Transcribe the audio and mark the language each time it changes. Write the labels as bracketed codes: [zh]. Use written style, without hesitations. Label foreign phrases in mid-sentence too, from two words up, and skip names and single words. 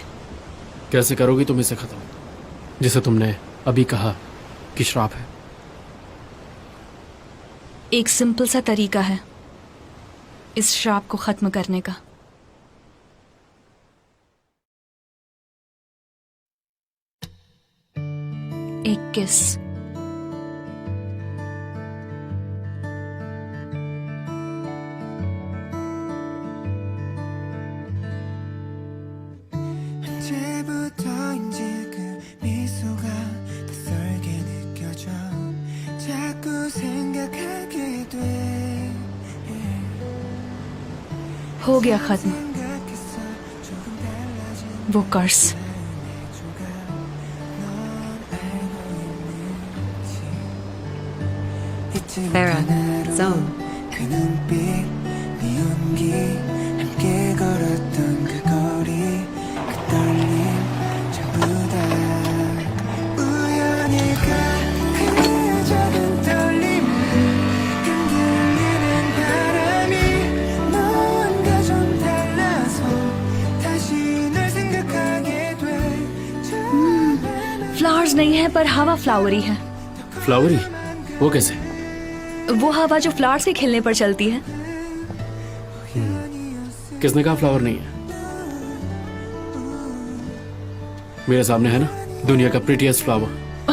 [hi] कैसे करोगी तुम इसे खत्म, जिसे तुमने अभी कहा कि श्राप है? एक सिंपल सा तरीका है इस श्राप को खत्म करने का। एक किस। [ko] 언제부터인지 그 미소가 낯설게 느껴져 자꾸 생각하게 돼 [hi] हो गया खत्म [ko] 생각했어 조금 달라진 [hi] वो कर्स। Farah, Zone. [ko] 그 눈빛 네 온기 함께 걸었던 그 거리 그 떨림 전부 다 우연일까 그 작은 떨림이 흔들리는 바람이 뭔가 좀 달라서 다시 널 생각하게 돼 [hi] फ्लावर्स नहीं है पर हवा फ्लावरी है। फ्लावरी? वो कैसे? वो हवा जो फ्लावर्स के खिलने पर चलती है। किसने कहा फ्लावर नहीं है? मेरे सामने है ना दुनिया का [en] prettiest flower.